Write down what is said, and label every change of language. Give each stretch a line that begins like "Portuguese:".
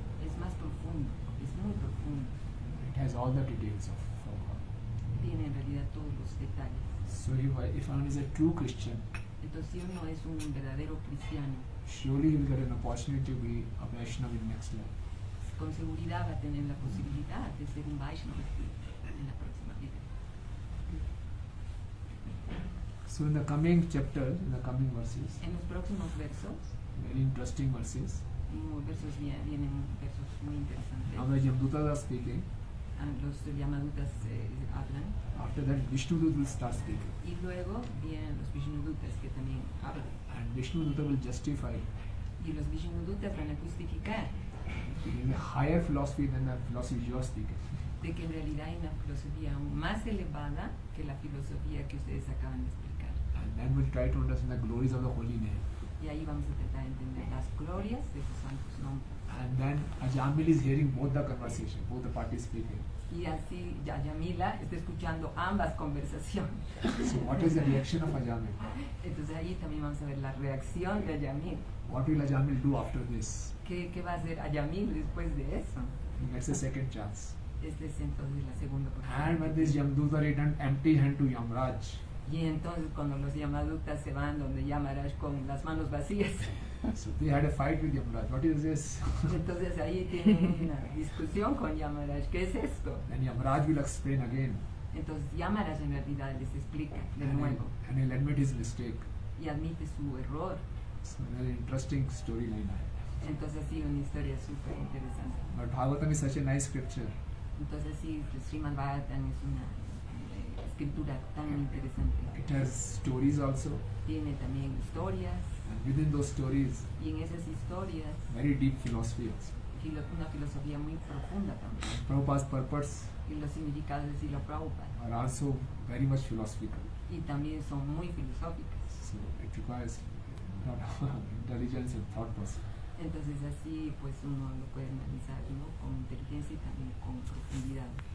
Spanish: es más profundo, es muy profundo.
English: It has all the details of God.
Spanish: Tiene en realidad todos los detalles.
English: So if one is a true Christian,
Spanish: Entonces, si uno es un verdadero cristiano,
English: surely he will get an opportunity to be a Vaishnava in next life.
Spanish: con seguridad va a tener la posibilidad de ser un Vaishnava en la próxima vida.
English: So in the coming chapters, in the coming verses,
Spanish: En los próximos versos,
English: very interesting verses.
Spanish: vienen versos muy interesantes.
English: Now the Yamdutas are speaking.
Spanish: Los Yamadutas hablan,
English: After that, Vishnudut will start speaking.
Spanish: y luego vienen los Vishnudutas que también hablan.
English: And Vishnudutta will justify
Spanish: Y los Vishnudutas van a justificar
English: in a higher philosophy than the philosophy you are speaking.
Spanish: de que en realidad hay una filosofía aún más elevada que la filosofía que ustedes acaban de explicar.
English: And then we'll try to understand the glories of the holy name.
Spanish: Y ahí vamos a tratar de entender las glorias de sus santos nombres.
English: And then Ajamil is hearing both the conversation, both the parties speaking.
Spanish: Y así Yamila está escuchando ambas conversaciones.
English: So what is the reaction of Ajamil?
Spanish: Entonces ahí también vamos a ver la reacción de Ayamil.
English: What will Ajamil do after this?
Spanish: ¿Qué va a hacer Ayamil después de eso?
English: He gets a second chance.
Spanish: Esta es entonces la segunda
English: And when this
Spanish: oportunidad.
English: Yamduta returned empty hand to Yamraj,
Spanish: Y entonces cuando los Yamadutas se van donde Yamaraj con las manos vacías,
English: so they had a fight with Yamraj. What is this?
Spanish: entonces ahí tienen una discusión con Yamaraj. ¿Qué es esto?
English: Then Yamraj will explain again.
Spanish: Entonces Yamaraj en realidad les explica de nuevo
English: And he'll admit his mistake.
Spanish: y admite su error.
English: So very interesting storyline.
Spanish: Entonces sí, una historia súper interesante.
English: But Bhagavatam is such a nice scripture.
Spanish: Entonces sí, Srimad Bhagavatam es una escritura tan interesante.
English: It has stories also,
Spanish: Tiene también historias,
English: and within those stories,
Spanish: y en esas historias
English: very deep philosophy also.
Spanish: una filosofía muy profunda también.
English: Prabhupada's purpose
Spanish: Y los significados de Srila Prabhupada.
English: are also very much philosophical.
Spanish: Y también son muy filosóficas.
English: So it requires a lot of intelligence and thought process.
Spanish: Entonces así pues uno lo puede analizar, ¿no? Con inteligencia y también con profundidad.